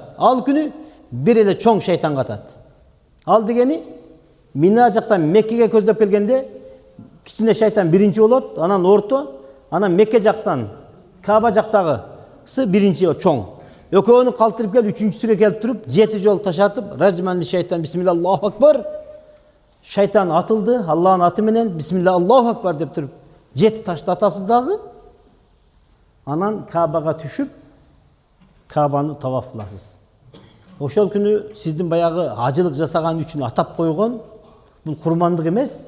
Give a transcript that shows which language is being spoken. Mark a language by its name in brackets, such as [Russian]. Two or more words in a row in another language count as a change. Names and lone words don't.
[Kyrgyz] Ал күнү бир эле чоң шайтанга атат. Ал дегени Мина жактан Меккеге көздөп келгенде кичине шайтан биринчи болот, анан орто, анан Мекке жактан Каба жактагысы биринчи чоң. Экөөнү калтырып келип, үчүнчүсүгө келип туруп, 7 жол таш атып, Раджманли шайтан [Arabic] بسم الله الله أكبر. [Kyrgyz] Шайтан атылды, Аллахын аты менен [Arabic] بسم الله الله أكبر [Kyrgyz] деп туруп, 7 ташты атасыз дагы. Анан Кабага түшүп, Кабаны таваф кыласыз. Ошол күнү сиздин баягы ажылык жасаган үчүн атап койгон бул курмандык эмес.